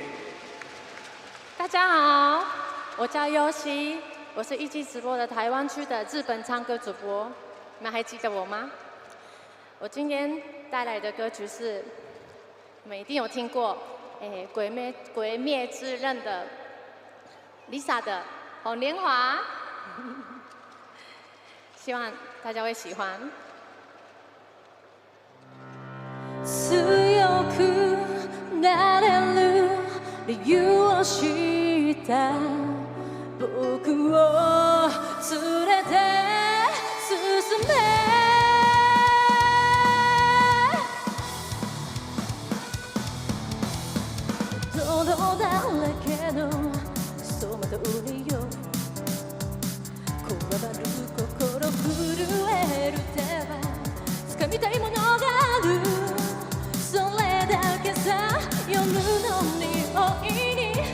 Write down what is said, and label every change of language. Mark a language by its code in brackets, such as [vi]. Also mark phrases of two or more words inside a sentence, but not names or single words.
[zh] 大家好，我叫优希，我是17直播的台湾区的日本唱歌主播，你们还记得我吗？我今天带来的歌曲是。你们一定有听过，鬼灭之刃的 Lisa 的《红莲华》，希望大家会喜欢。 [ja] 強くなれる理由を知った僕を連れて進め。泥だらけのその通りよこわばる心震える手は掴みたいものがあるそれだけさ夜の匂いに